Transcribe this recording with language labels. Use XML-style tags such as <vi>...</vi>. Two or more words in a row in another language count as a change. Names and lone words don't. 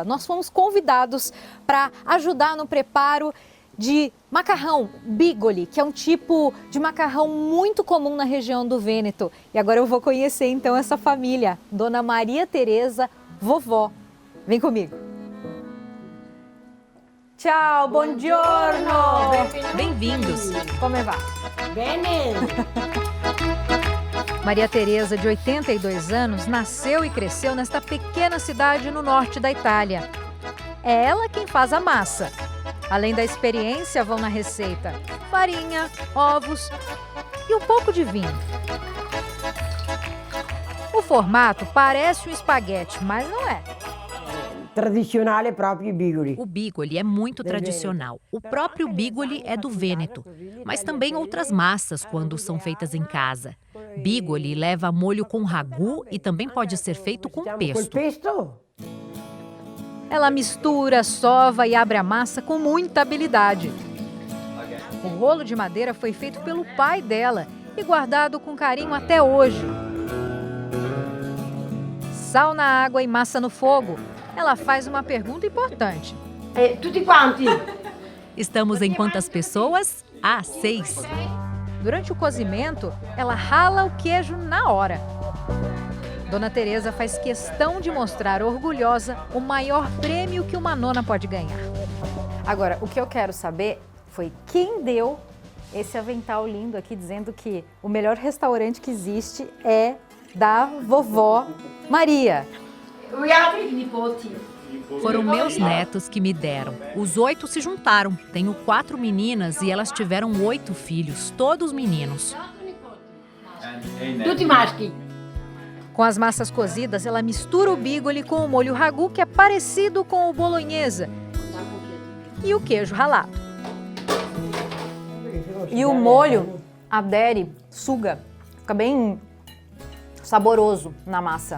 <pt>Nós fomos convidados para ajudar no preparo de macarrão bigoli, que é um tipo de macarrão muito comum na região do Vêneto. E agora eu vou conhecer então essa família, Dona Maria Teresa, vovó. Vem comigo.</pt> <it>Ciao, buongiorno.</it> <pt>Bem-vindos.</pt> <it>Come va? Bene.</it> <pt>Maria Teresa, de 82 anos, nasceu e cresceu nesta pequena cidade no norte da Itália. É ela quem faz a massa. Além da experiência, vão na receita farinha, ovos e um pouco de vinho. O formato parece um espaguete, mas não é.</pt> <it>Tradicionale proprio bigoli.</it> <pt>O bigoli é muito tradicional. O próprio bigoli é do Vêneto, mas também outras massas quando são feitas em casa. Bigoli leva molho com ragu e também pode ser feito com pesto. Ela mistura, sova e abre a massa com muita habilidade. O rolo de madeira foi feito pelo pai dela e guardado com carinho até hoje. Sal na água e massa no fogo. Ela faz uma pergunta importante.</pt> <it>Tutti quanti?</it> <pt>Estamos em quantas pessoas? 6. Durante o cozimento, ela rala o queijo na hora. Dona Teresa faz questão de mostrar orgulhosa o maior prêmio que uma nona pode ganhar. Agora, o que eu quero saber foi quem deu esse avental lindo aqui, dizendo que o melhor restaurante que existe é da vovó Maria. Foram meus netos que me deram. Os 8 se juntaram. Tenho 4 meninas e elas tiveram 8 filhos, todos meninos.</pt> <it>Tutti maschi.</it> <pt>Com as massas cozidas, ela mistura o bigoli com o molho ragu, que é parecido com o bolonhesa, e o queijo ralado. E o molho adere, suga, fica bem saboroso na massa.</pt>